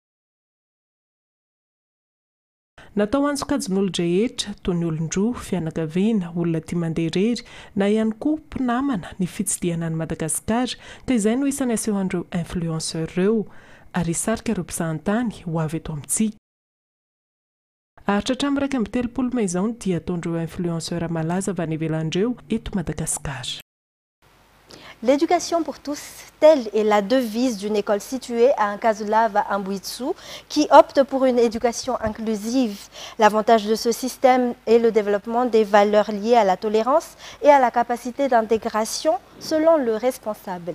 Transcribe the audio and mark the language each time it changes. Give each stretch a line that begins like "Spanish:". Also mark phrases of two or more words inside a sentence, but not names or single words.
Malagasy: Natao antsokajin'olo rehetra toy ny olon-droa, fianakaviana, olona tia mandeha irery na ihany koa mpinamana ny fitsidihana any Madagasikara ka izay no isany asehoan'ireo influenceur ireo ary hisarika ireo mpizahatany ho avy eto amintsika. Aritra hatramin'ny 1.30 maizao dia ataon'ireo influenceur malaza avy any ivelan'ireo eto Madagasikara.
French: L'éducation pour tous, telle est la devise d'une école située à Nkazulava à Mbouitsou qui opte pour une éducation inclusive. L'avantage de ce système est le développement des valeurs liées à la tolérance et à la capacité d'intégration selon le responsable.